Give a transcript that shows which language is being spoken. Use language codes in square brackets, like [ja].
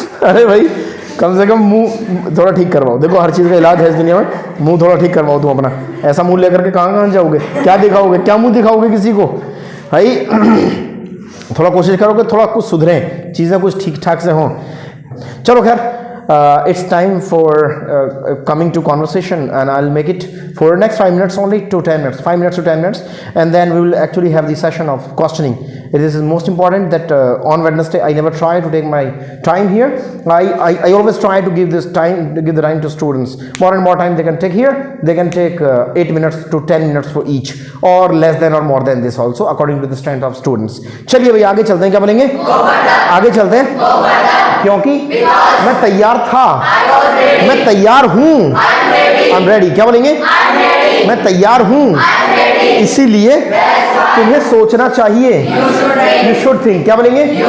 [hi] अरे भाई, कम से कम मुंह थोड़ा ठीक करवाओ। देखो, हर चीज का इलाज है इस दुनिया में। मुंह थोड़ा ठीक करवाओ तुम अपना। ऐसा मुंह लेकर के कहां जाओगे? क्या दिखाओगे? क्या मुंह दिखाओगे किसी को? भाई थोड़ा कोशिश करो कि थोड़ा कुछ सुधरें, चीज़ें कुछ ठीक ठाक से हों। चलो खैर, [en] it's time for coming to conversation, and I'll make it for next 5 minutes only to 10 minutes, 5 minutes to 10 minutes, and then we will actually have the session of questioning. It is most important that on Wednesday I never try to take my time here. I always try to give this time, to give the time to students. More and more time they can take here. They can take 8 minutes to 10 minutes for each, or less than or more than this also, according to the strength of students. [hi] चलिए भाई आगे चलते हैं। क्या बोलेंगे? आगे चलते हैं, क्योंकि मैं तैयार था, मैं तैयार हूं। [en] I am ready. [hi] क्या बोलेंगे? मैं तैयार हूं, इसीलिए तुम्हें सोचना चाहिए। [en] You should think. [hi] क्या बोलेंगे?